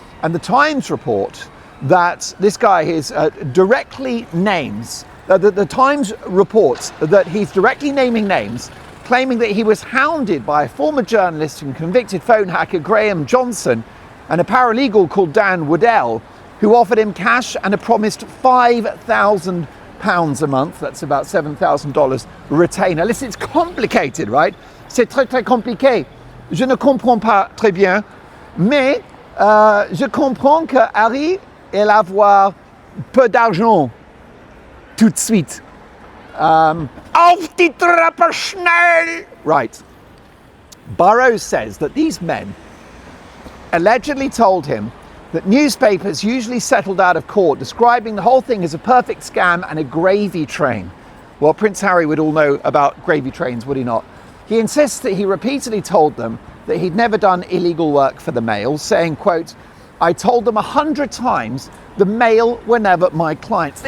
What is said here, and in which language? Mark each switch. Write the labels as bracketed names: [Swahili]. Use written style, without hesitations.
[English] And the Times report that this guy is directly names, the Times reports that he's directly naming names, claiming that he was hounded by a former journalist and convicted phone hacker Graham Johnson and a paralegal called Dan Waddell, who offered him cash and a promised £5,000 a month, that's about $7,000 retainer. Listen, it's complicated, right? [French] C'est très compliqué. Je ne comprends pas très bien, mais je comprends que Harry il avoir peu d'argent tout de suite. [German] Auf die Treppe schnell! Right. [English] Burrows says that these men allegedly told him that newspapers usually settled out of court, describing the whole thing as a perfect scam and a gravy train. Well, Prince Harry would all know about gravy trains, would he not? He insists that he repeatedly told them that he'd never done illegal work for the Mail, saying, quote, I told them 100 times the Mail were never my clients.